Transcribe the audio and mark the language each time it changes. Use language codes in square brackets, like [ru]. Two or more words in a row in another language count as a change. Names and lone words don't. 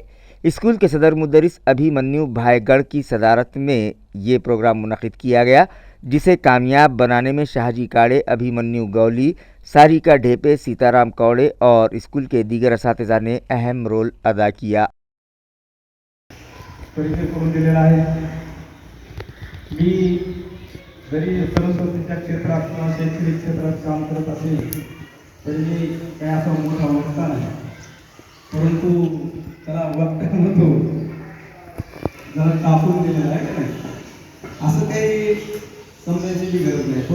[ur] اسکول کے صدر مدرس ابھیمنیو بھائی گڑھ کی صدارت میں یہ پروگرام منعقد کیا گیا، جسے کامیاب بنانے میں شاہجی کاڑے، ابھیمنیو گولی، ساریکا ڈھیپے، سیتارام کوڑے اور اسکول کے دیگر اساتذہ نے اہم رول ادا کیا۔ [mr] परिचय करून दिलेला आहे। मी जरी सरस्वतीच्या क्षेत्रात किंवा शैक्षणिक क्षेत्रात काम करत असेल तरी मी काही असा मोठा वक्ता नाही, परंतु त्याला वक्ता म्हणतो जरा टाकून दिलेला आहे का नाही, असं काही समजायची गरज नाही।